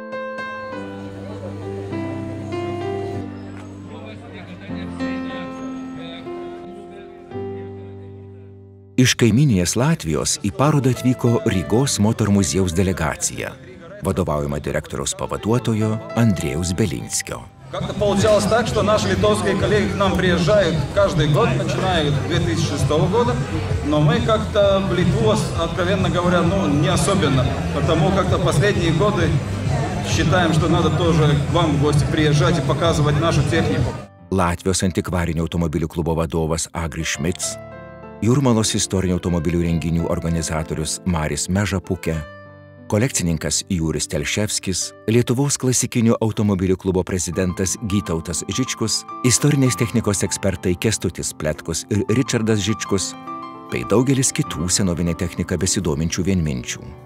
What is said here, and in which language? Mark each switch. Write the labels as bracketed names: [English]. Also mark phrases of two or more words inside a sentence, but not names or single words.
[Lithuanian] Iš kaimyninės Latvijos į parodą atvyko Rygos moterų muziejaus delegacija, vadovaujama direktoriaus pavaduotojo Andrėjaus Белинскio. [Russian] Как-то получалось так, что наши литовские коллеги к нам приезжают каждый год, начиная с 2006 года, но мы как-то в Литву, откровенно говоря, не особенно, потому как-то последние годы считаем, что надо тоже к вам в гости приезжать и показывать нашу технику. [Lithuanian] Latvijos antikvarinių automobilių klubo vadovas Agris Šmits, Jūrmalos istorinių automobilių renginių organizatorius Maris Mežapukė, kolekcininkas Jūris Telševskis, Lietuvos klasikinių automobilių klubo prezidentas Gytautas Žičkus, istorinės technikos ekspertai Kęstutis Pletkus ir Ričardas Žičkus, bei daugelis kitų senovinę techniką besidominčių vienminčių.